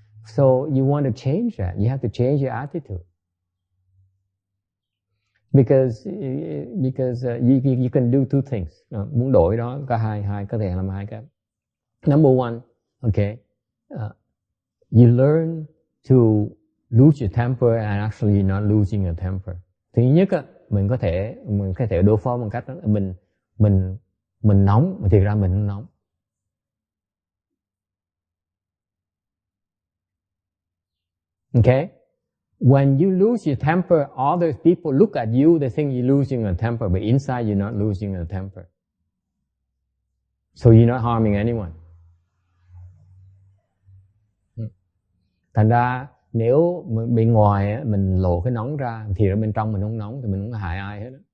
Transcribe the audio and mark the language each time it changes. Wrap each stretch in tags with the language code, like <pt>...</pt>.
<en>So you want to change that. You have to change your attitude. Because you can do two things.</en> <vi>Muốn đổi đó có hai có thể làm hai cái.</vi> <en>Number one, okay, you learn to lose your temper and actually not losing your temper.</en> <vi>Thứ nhất mình có thể đối phó bằng cách đó, mình nóng mà thiệt ra mình không nóng.</vi> <en>Okay? When you lose your temper, other people look at you, they think you're losing your temper, but inside you're not losing your temper. So you're not harming anyone.</en> <vi>Thành ra nếu bên ngoài mình lộ cái nóng ra thì ở bên trong mình không nóng thì mình không hại ai hết.</vi>